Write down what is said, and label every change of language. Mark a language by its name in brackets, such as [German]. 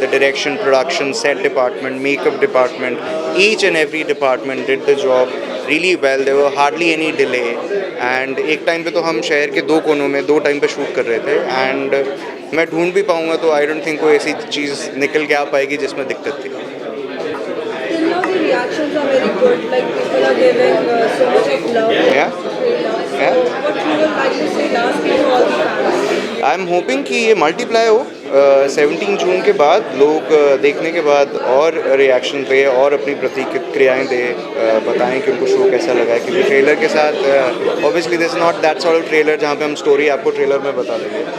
[English] The direction, production, set department, makeup department, each and every department did the job really well. There were hardly any delay, and [Hindi] एक time पे तो हम शहर के 2 कोनों में 2 टाइम पे शूट कर रहे थे, एंड मैं ढूंढ भी पाऊँगा तो [English] I don't think [Hindi] कोई ऐसी चीज़ निकल के आ पाएगी जिसमें दिक्कत थी. [English] Till now the reactions are very good. Like people are giving so much of love. Yeah? So what you would like to say lastly to all the fans? I am hoping [Hindi] कि ये multiply हो. 17 जून के बाद लोग देखने के बाद और रिएक्शन पे और अपनी प्रतिक्रियाएं दे, बताएं कि उनको शो कैसा लगा है, क्योंकि ट्रेलर के साथ obviously [English] this not that sort of trailer [Hindi] जहाँ पे हम स्टोरी आपको ट्रेलर में बता देंगे.